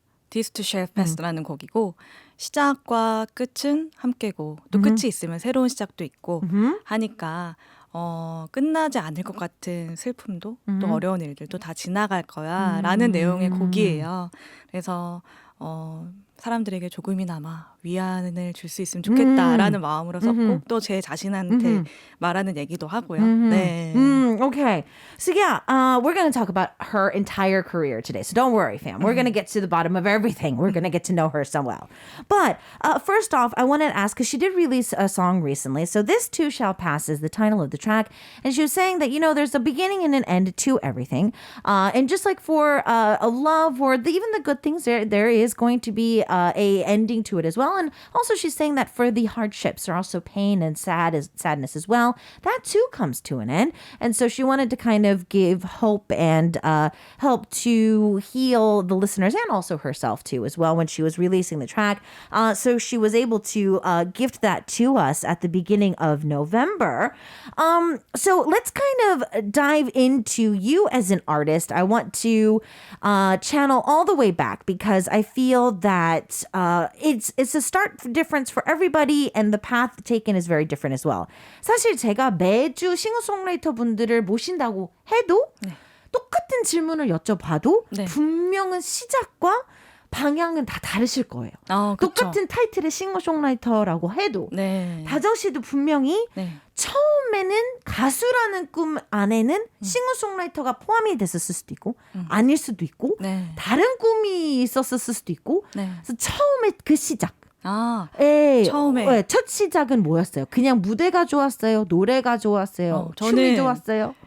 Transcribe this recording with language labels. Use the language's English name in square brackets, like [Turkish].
[Korean] This to Share Fast라는 곡이고 시작과 끝은 함께고 또 끝이 있으면 새로운 시작도 있고 하니까 끝나지 않을 것 같은 슬픔도 또 어려운 일들도 다 지나갈 거야 라는 내용의 곡이에요. 그래서 사람들에게 조금이나마 위안을 줄 수 있으면 좋겠다라는 마음으로 썼고 또 제 자신한테 말하는 얘기도 하고요. 네. [English] Okay. So yeah, we're going to talk about her entire career today. So don't worry, fam. We're going to get to the bottom of everything. We're going to get to know her so well. But first off, I wanted to ask, because she did release a song recently. So This Too Shall Pass is the title of the track. And she was saying that, there's a beginning and an end to everything. And just like for a love or even the good things, there is going to be a ending to it as well. And also she's saying that for the hardships, there are also pain and sadness as well. That too comes to an end. And so she wanted to kind of give hope and help to heal the listeners and also herself too as well when she was releasing the track. So she was able to gift that to us at the beginning of November. So let's kind of dive into you as an artist. I want to channel all the way back because I feel that it's a start difference for everybody and the path taken is very different as well. [Korean] 사실 제가 매주 싱어송라이터 분들을 모신다고 해도 똑같은 질문을 여쭤봐도 분명은 시작과 방향은 다 다르실 거예요. 똑같은 타이틀의 싱어송라이터라고 해도 다정 씨도 분명히 처음에는 가수라는 꿈 안에는 싱어송라이터가 포함이 됐었을 수도 있고 아닐 수도 있고 다른 꿈이 있었을 수도 있고 그래서 처음에 그 시작 처음에 첫 시작은 뭐였어요? 그냥 무대가 좋았어요? 노래가 좋았어요? 춤이 좋았어요?